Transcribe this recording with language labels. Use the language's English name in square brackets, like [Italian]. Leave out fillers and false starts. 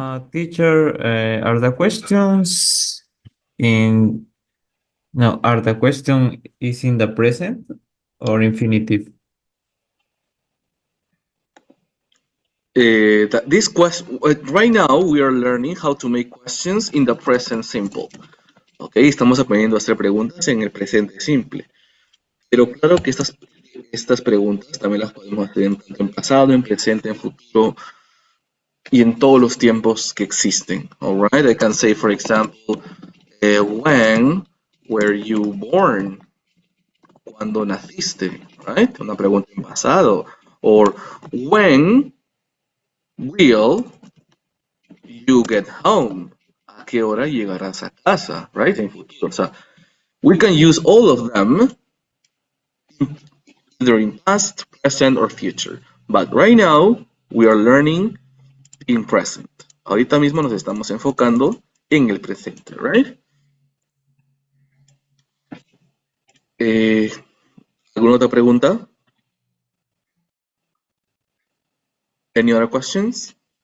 [English] Teacher, are the questions in no, are the question is in the present or infinitive? This question right now we are learning how to make questions in the present simple. [Spanish] Okay, estamos aprendiendo a hacer preguntas en el presente simple. Pero claro que estas preguntas también las podemos hacer tanto en pasado, en presente, en futuro y en todos los tiempos que existen. [English] All right, I can say, for example, when were you born? [Spanish] ¿Cuándo naciste? Right? Una pregunta en pasado. [English] Or when will you get home? [Spanish] ¿A qué hora llegarás a casa? Right? En futuro. O sea, [English] we can use all of them either in past, present, or future. But right now, we are learning in present. [Spanish] Ahorita mismo nos estamos enfocando en el presente, right? ¿Alguna otra pregunta? [English] Any other questions?